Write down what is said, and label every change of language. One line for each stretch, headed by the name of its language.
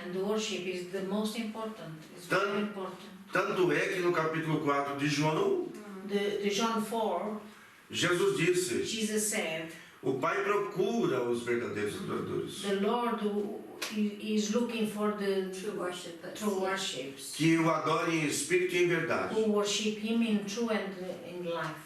English: And the worship is the most important. It's Done. very important.
Portuguese: Tanto é que no capítulo 4 de João,
English: The John 4,
Portuguese: Jesus disse:
English: Jesus said,
Portuguese: o Pai procura os verdadeiros adoradores,
English: the Lord is looking for the True worship. true worships,
Portuguese: que o adorem em espírito e em verdade.
English: who worship Him in true and in life.